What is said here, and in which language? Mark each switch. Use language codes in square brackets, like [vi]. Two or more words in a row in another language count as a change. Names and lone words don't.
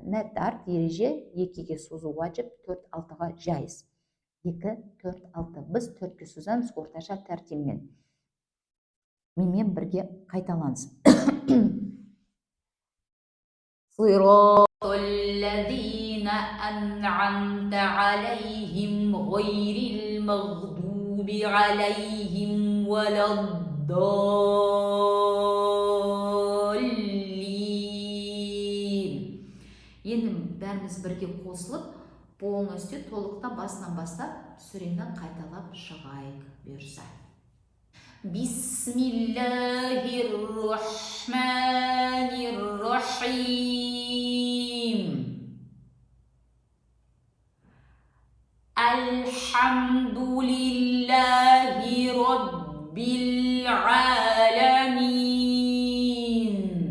[kk] Мәт арт ереже 2-ге созу уәжіп, 4-6-ға жайыз. 2, 4, 6. Біз 4-ке созамыз орташа тәртиппен. Менімен бірге қайталансын. [ar] صراط الذين أنعمت عليهم غير المغضوب عليهم ولا الضالين. [kk] Енді бәріміз бірге қосылып, полностью толықта басынан бастап сүрені қайталап шығайық бұйырса. [ar] بسم الله الرحمن الرحيم. الحمد لله رب العالمين.